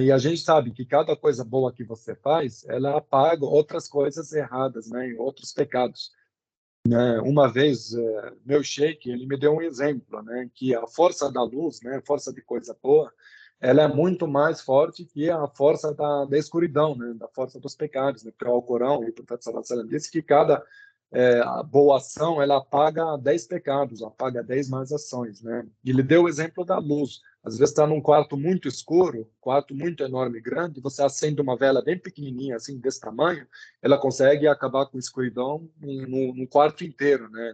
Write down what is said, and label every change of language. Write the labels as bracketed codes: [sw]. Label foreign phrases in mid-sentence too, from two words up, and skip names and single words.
[pt] E a gente sabe que cada coisa boa que você faz, ela apaga outras coisas erradas, né? E outros pecados, né? Uma vez, meu sheik, ele me deu um exemplo, né? Que a força da luz, né? A força de coisa boa, ela é muito mais forte que a força da escuridão, né? Da força dos pecados, né? Porque o Alcorão e o profeta [ar] صلى الله عليه وسلم [pt] disse que cada a boa ação, ela apaga 10 pecados, apaga 10 más ações, né? E ele deu o exemplo da luz. Às vezes está num quarto muito escuro, quarto muito enorme, grande, você acende uma vela bem pequenininha, assim, desse tamanho, ela consegue acabar com a escuridão no quarto inteiro, né?